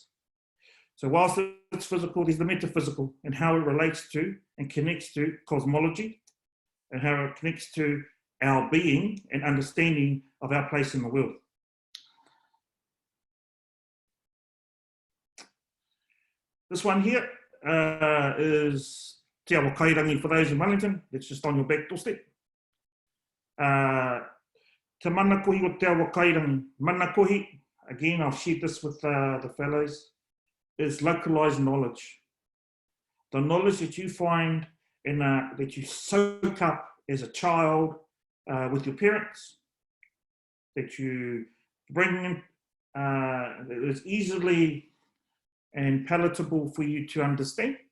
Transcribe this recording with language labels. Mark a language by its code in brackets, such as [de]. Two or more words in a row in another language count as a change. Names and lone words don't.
[en] So whilst it's physical, there's the metaphysical and how it relates to and connects to cosmology and how it connects to our being and understanding of our place in the world. This one here is Te Awa Kairangi for those in Wellington. It's just on your back doorstep. [mi] Te manakohi o Te Awa Kairangi. [en] Manakohi, again, I've shared this with the fellows, is localized knowledge. The knowledge that you find and that you soak up as a child with your parents, that you bring in, that is easily and palatable for you to understand.